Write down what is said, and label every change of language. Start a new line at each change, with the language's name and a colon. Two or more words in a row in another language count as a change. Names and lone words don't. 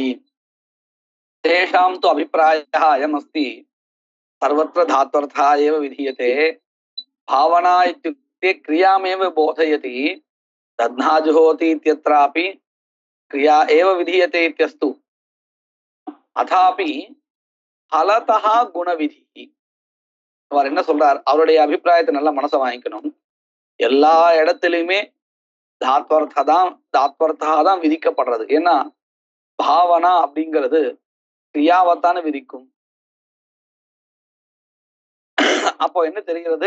Sanskrit: तेषां तु अभिप्रायः अयमस्ति, सर्वत्र धात्वर्थः एव विधीयते। भावना इत्युक्ते क्रियामेव बोधयति। दध्नाजुहोति इत्यत्रापि क्रिया एव विधीयते इत्यस्तु। अथापि फलतः गुणविधि।
Tamil: அவர் என்ன சொல்றார்? அவருடைய அபிப்பிராயத்தை நல்லா மனசை வாங்கிக்கணும். எல்லா இடத்திலுமே தாத்வர்த்தா தான் விதிக்கப்படுறது. ஏன்னா பாவனா அப்படிங்கிறது கிரியாவத்தான விதிக்கும். அப்போ என்ன தெரிகிறது?